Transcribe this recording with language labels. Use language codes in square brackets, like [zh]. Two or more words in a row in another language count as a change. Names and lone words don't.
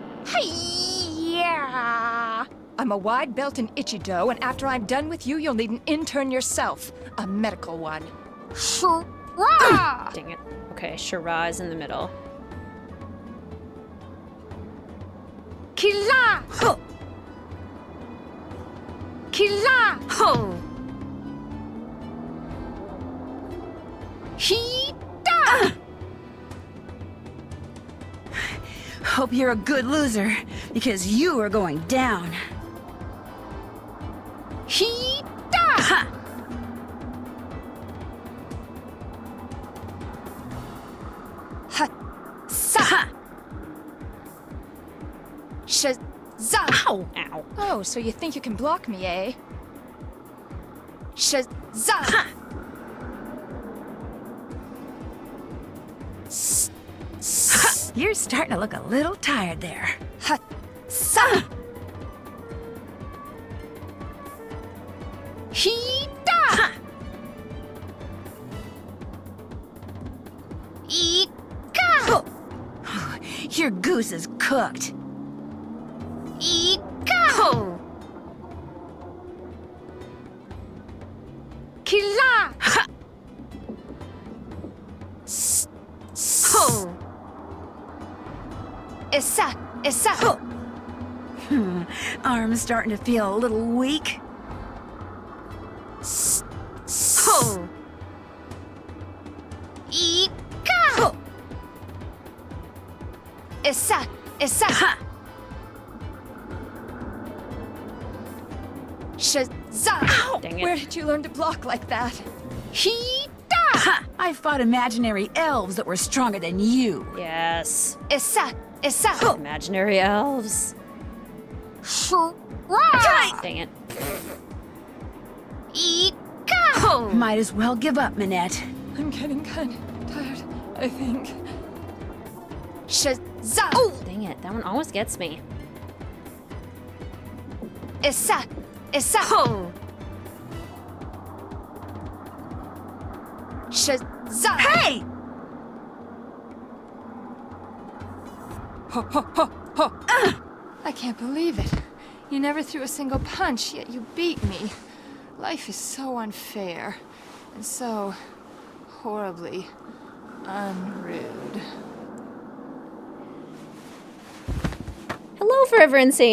[en] Hi-ya! I'm a wide belt in Ichido, and after I'm done with you, you'll need an intern yourself. A medical one. Shura! Dang it. Okay, Shura is in the middle. Killa! Ho! Killa! Ho! Hita! Hope you're a good loser, because you are going down. Hita! Ha! Ha! Sa! Ha! Shaza! Ow! Ow. Oh, so you think you can block me, eh? Shaza! Ha! You're starting to look a little tired there. Ha! Sa! Hita! Ika! Your goose is cooked. Ika! Killa! Ha! Ho! Issa! Issa! Ho! Arm's starting to feel a little weak. Ho! Ika! Ho! Issa! Issa! Ha! Shaza! Dang it. Where did you learn to block like that? Hita! Ha! I fought imaginary elves that were stronger than you. Yes. Issa! Issa! Ho! Imaginary elves. Shura! Dang it. Ika! Might as well give up, Minette. I'm getting kind of tired, I think. Shaza! Dang it. That one always gets me. Issa! Issa! Ho! Shaza! Hey! Ho, ho, ho, ho! I can't believe it. You never threw a single punch, yet you beat me. Life is so unfair, and so horribly unrude. Hello, Forever Insane.